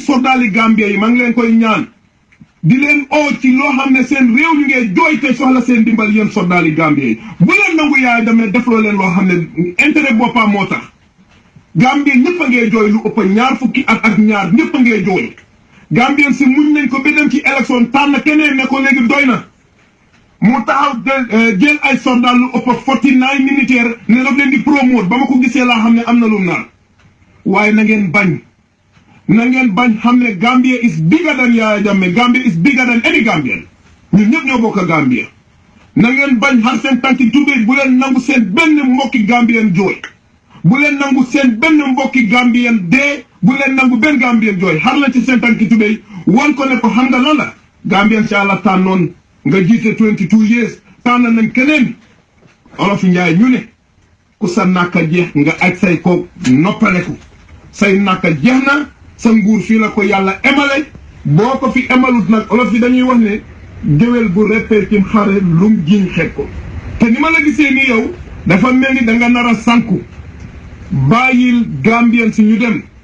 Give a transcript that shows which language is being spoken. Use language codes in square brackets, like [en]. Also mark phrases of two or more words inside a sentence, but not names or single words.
[wo] soldaali Gambia yi maa ngi leen koy ñaan di leen oo ci loo xam ne seen réew ñu ngee jooy te soxla seen dimbal yéen soldaali Gambia yi bu leen nangu Yaya Jammeh defloo leen loo xam ne intérêt boppam moo tax Gambia ñëpp a ngee jooy lu ëpp ñaar fukki at ak ñaar ñëpp a ngee jooy Gambien si muñ nañ ko ba dem ci élection tànn keneen ne ko léegi doy na mu taxaw jël ay soldat lu ëpp 49 militaire ne daf leen di promote ba ma ko gisee laa xam ne am na lu naan waaye na ngeen bañ xam ne [en] Gambia is bigger than Yaya Jammeh Gambia is bigger than any Gambian [wo] ñun ñëpp ñoo bokk Gambia na ngeen bañ xar seen tànki tubéy bu leen nangu seen benn mbokki Gambien jooy bu leen nangu seen benn mbokki Gambien dee bu leen nangu benn Gambien jooy xar lañ ci seen tànki tubéy wan ko ne ko xam nga lan la Gambien ci àlla tànnoon nga jiite 22 years tànn nañ keneen Olof Njaay ñu ne ku sa nàkka jeex nga aj say ko noppaleku say nàkka jeex na sa nguur fii la ko yàlla emale boo ko fi emalut nag Olof yi dañuy wax ne géwél bu reppee ci xare lum jiñ xeet ko te ni ma la gisee ni yow dafa mel ni da nga nar a sànku bàyyil Gambien si ñu dem